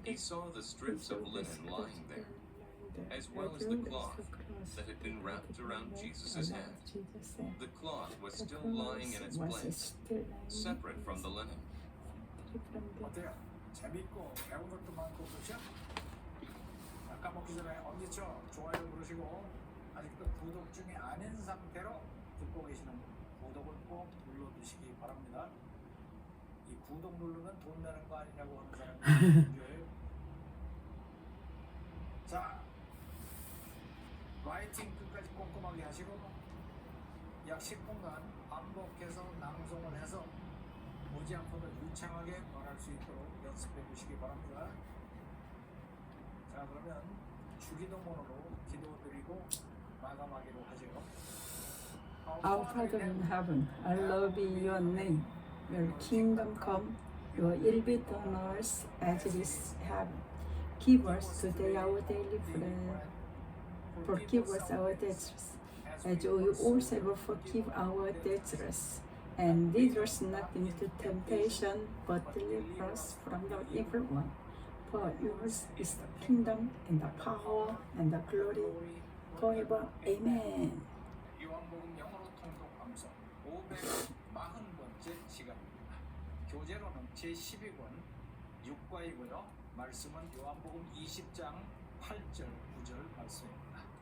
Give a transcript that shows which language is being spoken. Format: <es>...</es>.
<en>He saw the strips of linen lying there, as well as the cloth that had been wrapped around Jesus' head. The cloth was still lying in its place, separate from the linen.</en> <ko>어때요? 재밌고 배운 것도 많고 그렇죠? 자, 까먹기 전에 엄지척 좋아요 누르시고 아직도 구독 중에 아닌 상태로 듣고 계시는 분 구독을 꼭 눌러주시기 바랍니다. 이 구독 누르면 돈 내는 거 아니냐고 하는 사람이 문제예요. 자, 라이팅 끝까지 꼼꼼하게 하시고 약 10분간 반복해서 낭송을 해서 오지 않고도 유창하게 말할 수 있도록 연습해 주시기 바랍니다. 자, 그러면 주기도문으로 기도드리고 마감하기로 하죠.</ko> <en>Our Father in heaven, hallowed be your name. Your kingdom come, your will be done on earth as it is in heaven. Give us today our daily bread. Forgive us our debts, as we also forgive our debtors. And lead us not into temptation, but deliver us from the evil one. For yours is the kingdom, and the power, and the glory, forever. Amen.</en> <ko>요한복음 영어로 통독 방송 540번째 시간입니다. 교재로는 제12권 6과이고요. 말씀은 요한복음 20장 8절 9절 말씀입니다.</ko>